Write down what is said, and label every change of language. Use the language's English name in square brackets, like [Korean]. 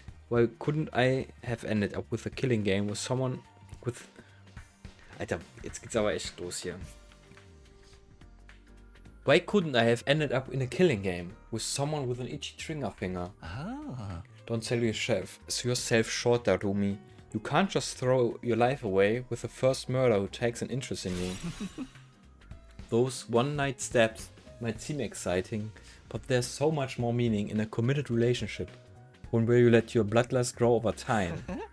[English] Well, couldn't I have ended up with a killing game with someone with... [German] Alter, jetzt geht's aber echt los hier. [English] Why couldn't I have ended up in a killing game with someone with an itchy trigger finger? Ah. Don't sell yourself short, Darumi. You can't just throw your life away with the first murderer who takes an interest in you. Those one-night stabs might seem exciting, but there's so much more meaning in a committed relationship, one where you let your bloodlust grow over time.